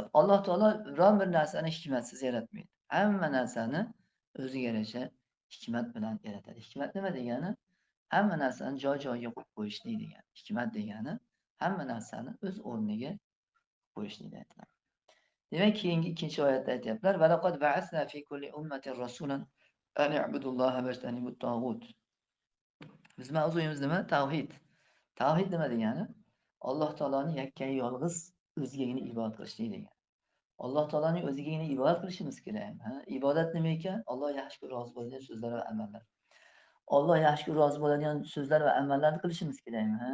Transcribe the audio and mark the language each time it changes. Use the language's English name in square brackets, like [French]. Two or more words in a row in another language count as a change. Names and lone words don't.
[Uzbek] Alloh taolo biron bir narsani hikmatsiz yaratmaydi. Hamma narsani o'ziga yarasha hikmat bilan yaratadi. Hikmat nima degani? Hamma narsani joy-joyiga qo'yib qo'yishlik degani. Hikmat degani hamma narsani o'z o'rniga qo'yishlik aytiladi. Demak, keyingi ikkinchi oyatda aytyaptilar: [Arabic] "ولقد بعثنا في كل أمة رسولا أن اعبدوا الله واجتنبوا الطاغوت." [Uzbek] Biz mavzuyimiz nima? Tavhid. Tavhid nima degani? Alloh taoloning yakkayu yolg'iz o'zigagina ibodat qilishlik degani. Alloh taoloning o'zigagina ibodat qilishimiz kerak. Ibodat nima ekan? Alloh yaxshi ko'rib rozi bo'ladigan so'zlar va amallar. Alloh yaxshi ko'rib rozi bo'ladigan so'zlar va amallarni qilishimiz kerakmi?